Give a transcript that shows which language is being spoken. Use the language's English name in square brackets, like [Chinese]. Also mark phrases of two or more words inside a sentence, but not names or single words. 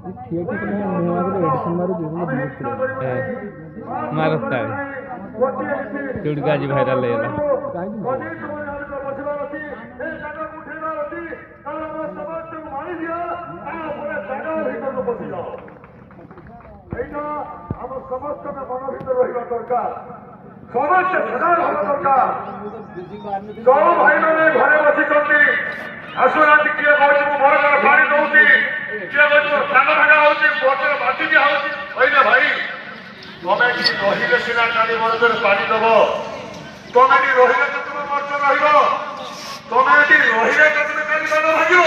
[Odia] ମାରତା ଯୋଉଠିକି ଆଜି ଭାଇରାଲ ହେଇଗଲା। ଏଇଟା ଆମର ସମସ୍ତଙ୍କ ମନ ଭିତରେ ରହିବା ଦରକାର ସମସ୍ତେ ସଜାଗ ହେବା ଦରକାର। ଯୋଉ ଭାଇମାନେ ଘରେ ବସିଛନ୍ତି ଆସୁନାହାନ୍ତି, କିଏ କହୁଛି ମୁଁ ବରଗଡ଼ ପାଣି ଦଉଛି, କିଏ କହୁଛି ମୋ ସାନ ଭାଗା ହଉଛି, ବର୍ଷରେ ବାଟି ଦିଆ ହଉଛି। କହିଲେ ଭାଇ ତମେ ଏଠି ରହିଲେ ସିନା କାଲି ବର୍ଷରେ ପାଣି ଦବ, ତମେ ଏଠି ରହିଲେ ତ ତୁମ ବର୍ଷ ରହିବ, ତମେ ଏଠି ରହିଲେ ତ ତୁମେ କାଲି ବାଦ ଭାଗିବ।